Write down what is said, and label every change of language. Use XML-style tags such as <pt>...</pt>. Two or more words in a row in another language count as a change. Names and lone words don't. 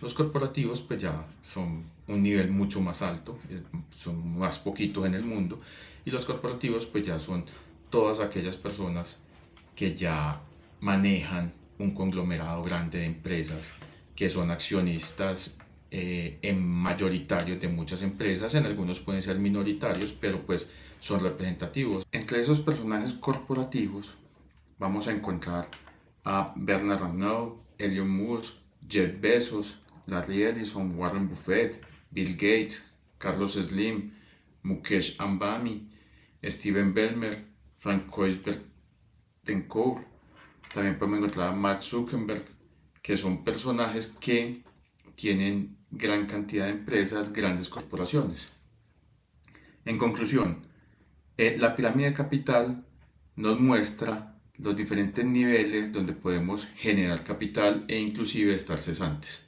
<es>Los corporativos pues ya son un nivel mucho más alto, son más poquitos en el mundo, y los corporativos pues ya son todas aquellas personas que ya manejan un conglomerado grande de empresas, que son accionistas en mayoritarios de muchas empresas, en algunos pueden ser minoritarios, pero pues son representativos. Entre esos personajes corporativos vamos a encontrar a Bernard Arnault, Elon Musk, Jeff Bezos, Larry Ellison, Warren Buffett, Bill Gates, Carlos Slim, Mukesh Ambani, Steven Ballmer, Frank Tencourt. También podemos encontrar a Mark Zuckerberg, que son personajes que tienen gran cantidad de empresas, grandes corporaciones. En conclusión, la pirámide de capital nos muestra los diferentes niveles donde podemos generar capital e inclusive estar cesantes.</es>